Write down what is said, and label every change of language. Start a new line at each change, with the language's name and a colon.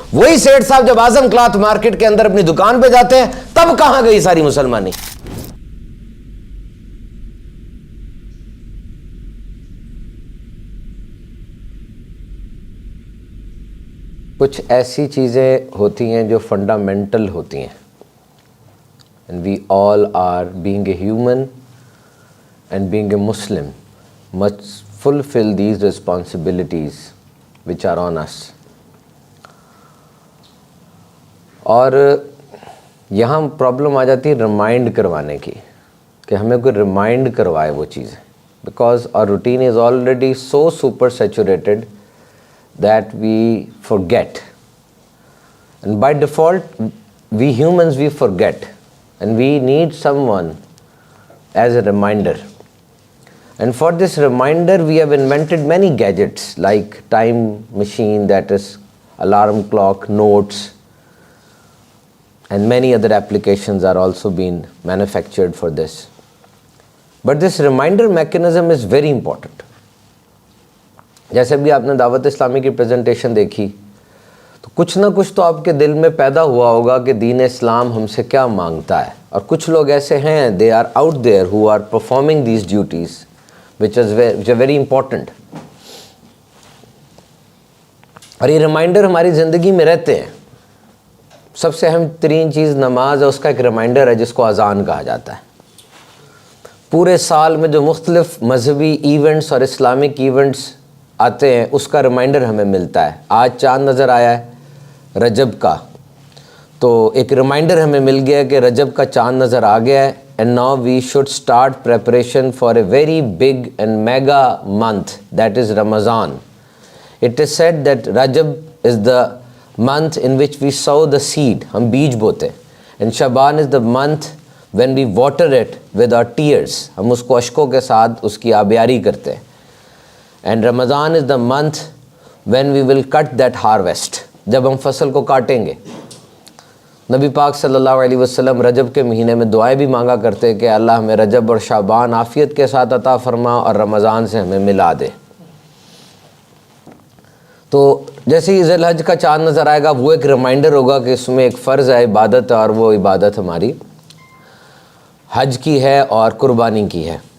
Urdu: وہی سیٹھ صاحب جب اعظم کلاتھ مارکیٹ کے اندر اپنی دکان پہ جاتے ہیں, تب کہاں گئی ساری مسلمانی؟ کچھ ایسی چیزیں ہوتی ہیں جو فنڈامنٹل ہوتی ہیں,
English: and we all are, being a human and being a Muslim, must fulfill these responsibilities which are on us.
Urdu: اور یہاں پرابلم آ جاتی ہے ریمائنڈ کروانے کی, کہ ہمیں کوئی ریمائنڈ کروائے وہ چیزیں, because
English: our routine is already so super saturated that we forget, and by default we humans, we forget, and we need someone as a reminder. And for this reminder we have invented many gadgets like time machine, that is alarm clock, notes, and many other applications are also being manufactured for this. But this reminder mechanism is very important.
Urdu: جیسے بھی آپ نے دعوت اسلامی کی presentation دیکھی تو کچھ نہ کچھ تو آپ کے دل میں پیدا ہوا ہوگا کہ دین اسلام ہم سے کیا مانگتا ہے. اور کچھ لوگ ایسے ہیں,
English: they are out there who are performing these duties which are very important.
Urdu: اور یہ ریمائنڈر ہماری زندگی میں رہتے ہیں. سب سے اہم ترین چیز نماز ہے, اس کا ایک ریمائنڈر ہے جس کو اذان کہا جاتا ہے. پورے سال میں جو مختلف مذہبی ایونٹس اور اسلامک ایونٹس آتے ہیں اس کا ریمائنڈر ہمیں ملتا ہے. آج چاند نظر آیا ہے رجب کا, تو ایک ریمائنڈر ہمیں مل گیا کہ رجب کا چاند نظر آ گیا ہے.
English: And now we should start preparation for a very big and mega month, that is Ramadan. It is said that Rajab is the month in which we sow the seed,
Urdu: ہم بیج بوتے ہیں.
English: and Shaban is the month when we water it with our tears,
Urdu: ہم اس کو اشکوں کے ساتھ اس کی آبیاری کرتے ہیں.
English: and Ramadan is the month when we will cut that harvest,
Urdu: جب ہم فصل کو کاٹیں گے. نبی پاک صلی اللہ علیہ وسلم رجب کے مہینے میں دعائیں بھی مانگا کرتے کہ اللہ ہمیں رجب اور شعبان عافیت کے ساتھ عطا فرما اور رمضان سے ہمیں ملا دے. تو جیسے ہی ذی الحج کا چاند نظر آئے گا وہ ایک ریمائنڈر ہوگا کہ اس میں ایک فرض ہے, عبادت ہے, اور وہ عبادت ہماری حج کی ہے اور قربانی کی ہے.